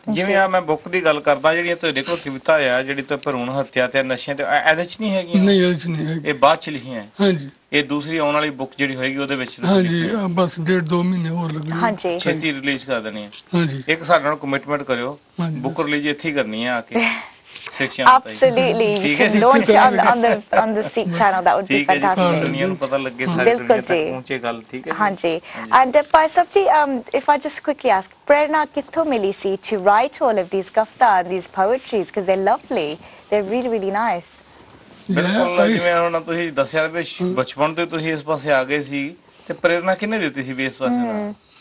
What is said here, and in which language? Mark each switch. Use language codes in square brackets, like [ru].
[pa] ਜਿਵੇਂ ਆ ਮੈਂ ਬੁੱਕ ਦੀ ਗੱਲ ਕਰਦਾ, ਜਿਹੜੀਆਂ ਤੁਹਾਡੇ ਕੋਲ ਕਵਿਤਾ ਆ ਜਿਹੜੀ ਤਾਂ ਭਰੂਣ ਹੱਤਿਆ ਤੇ ਨਸ਼ਿਆਂ ਤੇ ਇਹਦੇ ਚ ਨਹੀਂ ਹੈਗੀਆਂ? ਨਹੀਂ, ਇਹਦੇ ਚ ਨਹੀਂ ਹੈਗੀ, ਇਹ ਬਾਅਦ ਚ ਲਿਖੀਆਂ। ਹਾਂਜੀ, ਇਹ ਦੂਸਰੀ ਆਉਣ ਵਾਲੀ ਬੁੱਕ ਜਿਹੜੀ ਹੋਏਗੀ ਉਹਦੇ ਵਿੱਚ? ਹਾਂਜੀ, ਬਸ 1.5-2 ਮਹੀਨੇ ਹੋਰ ਲੱਗਣੇ, ਛੇਤੀ ਰਿਲੀਜ਼ ਕਰ ਦੇਣੀ ਹੈ। ਹਾਂਜੀ, ਇੱਕ ਸਾਡੇ ਨਾਲ ਕਮਿਟਮੈਂਟ ਕਰਿਓ, ਬੁੱਕ ਰਿਲੀਜ਼ ਇੱਥੇ ਹੀ ਕਰਨੀ ਹੈ ਆ ਕੇ। [en] Sikh channel Absolutely. You can launch it on the Sikh channel. That would be fantastic. [pa] ਦੁਨੀਆ ਨੂੰ ਪਤਾ ਲੱਗੇ ਸਾਰੀ ਦੁਨੀਆ ਤੱਕ ਪਹੁੰਚੇ ਗੱਲ ਠੀਕ ਹੈ [en] ਹਾਂਜੀ and Bhai Sahib ji, if I just quickly ask, [pa] prerna ਕਿੱਥੋਂ ਮਿਲੀ ਸੀ [en] to write all of these kafta and these poetries, because they're lovely, they're really really nice. [pa] ਬਿਲਕੁਲ ਜਿਵੇਂ ਹੁਣ ਤੁਸੀਂ ਦੱਸਿਆ ਵੀ ਬਚਪਨ ਤੋਂ ਤੁਸੀਂ ਇਸ ਪਾਸੇ ਆ ਗਏ ਸੀ ਤੇ ਪ੍ਰੇਰਣਾ ਕਿਹਨੇ ਦਿੱਤੀ ਸੀ ਵੀ ਇਸ ਪਾਸੇ ਦਾ